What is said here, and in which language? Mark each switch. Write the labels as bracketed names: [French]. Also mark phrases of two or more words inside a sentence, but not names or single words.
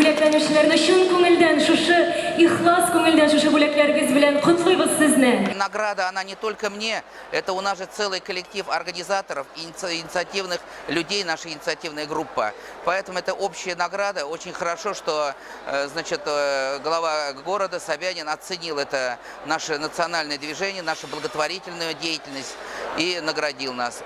[Tatar] әйләнүчеләрне чын күңелдән, шушы ихлас күңелдән, шушы бүләкләрегез белән котлыйбыз сезне. [Russian] Награда, она не только мне, это у нас же целый коллектив организаторов, инициативных людей, наша инициативная группа. Поэтому это общая награда. Очень хорошо, что значит, глава города Собянин оценил это наше национальное движение, нашу благотворительную деятельность и наградил нас.